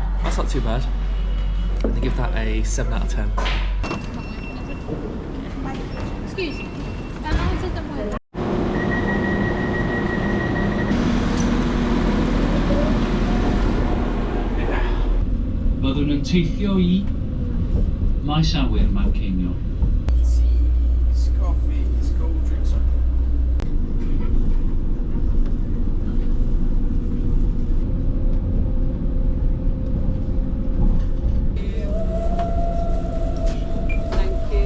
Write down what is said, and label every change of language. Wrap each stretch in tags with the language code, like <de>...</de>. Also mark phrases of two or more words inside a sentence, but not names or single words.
<en>That's not too bad. I'm going to give that a 7 out of 10. Excuse me. That house isn't well.</en> <cy>Byddwn yn teithio I maes awyr Manceinion.</cy> <en>Teas, coffees, cold drinks. Thank you.</en>